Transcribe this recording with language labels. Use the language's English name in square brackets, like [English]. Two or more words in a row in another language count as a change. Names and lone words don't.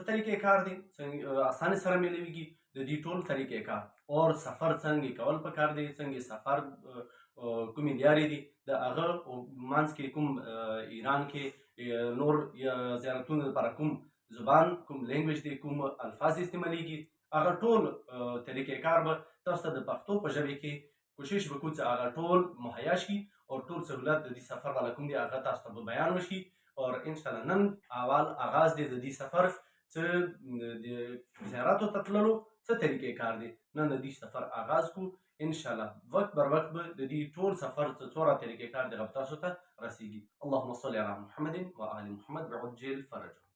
[Pashto] طریقې کار دی، اسانه سره میلاویږي د دې ټول طریقې کار اور سفر څنګه کول پکار دی، څنګه سفر کومې لیارې دي د هغه منځ کې کوم ایران کې نور زیارتونو لپاره کوم زبان کوم لینګویج دی کوم الفاظ استعمالیږي هغه ټول طریقې کار به تاسو ته د پښتو په ژبه کې کوشش وکړو چې هغه ټول مهیا شي او ټول سهولت د دې سفر والا کوم دی هغه تاسو ته بیان وشي. اور [Arabic] انشاءالله [Pashto] نن اول آغاز دی د دې سفر څه د زیاراتو ته تللو څه طریقې کار دی نن د دې سفر آغاز کو. [Arabic] انشاءالله [Pashto] وقت بر وقت به د دې ټول سفر څومره طریقې کار دی تاسو ته رسیږي. [Arabic] اللهم صل علی محمد و آل محمد وعجل فرجهم.